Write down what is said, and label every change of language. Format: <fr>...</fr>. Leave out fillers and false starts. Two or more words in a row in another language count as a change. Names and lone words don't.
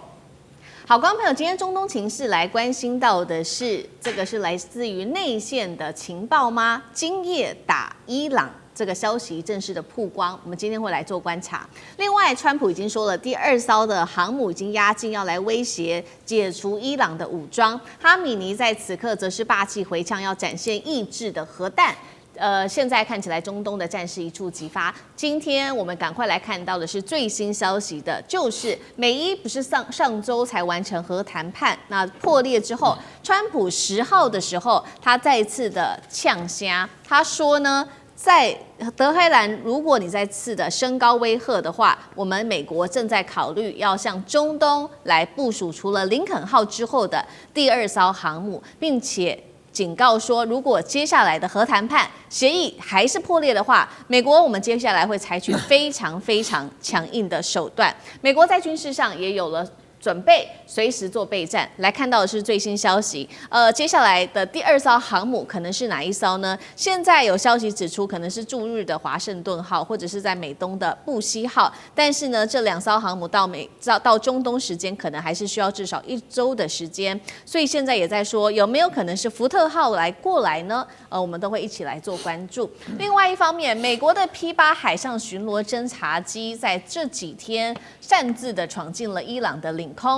<zh>好，觀眾朋友，今天中東情勢來關心到的是，這個是來自於內線的情報嗎？今夜打伊朗。這個消息正式的曝光，我們今天會來做觀察。另外，川普已經說了，第2艘的航母已經壓境，要來威脅解除伊朗的武裝。哈米尼在此刻則是霸氣回嗆，要展現意志的核彈。現在看起來中東的戰事一觸即發。今天我們趕快來看到的是最新消息的，就是美伊不是上周才完成核談判，那破裂之後，川普10號的時候，他再次的嗆聲，他說呢，在德黑蘭，如果你再次的升高威嚇的話，我們美國正在考慮要向中東來部署除了林肯號之後的第2艘航母，並且警告說，如果接下來的核談判協議還是破裂的話，美國我們接下來會採取非常非常強硬的手段。美國在軍事上也有了準備，隨時做備戰。來看到的是最新消息，接下來的第2艘航母可能是哪一艘呢？現在有消息指出，可能是驻日的華盛頓號，或者是在美東的布希號。但是呢，這2艘航母到中東時間，可能還是需要至少1周的時間。所以現在也在說，有沒有可能是福特號過來呢？我們都會一起來做關注。另外一方面，美國的 P-8海上巡邏偵察機在這幾天擅自的闖進了伊朗的領空。</zh>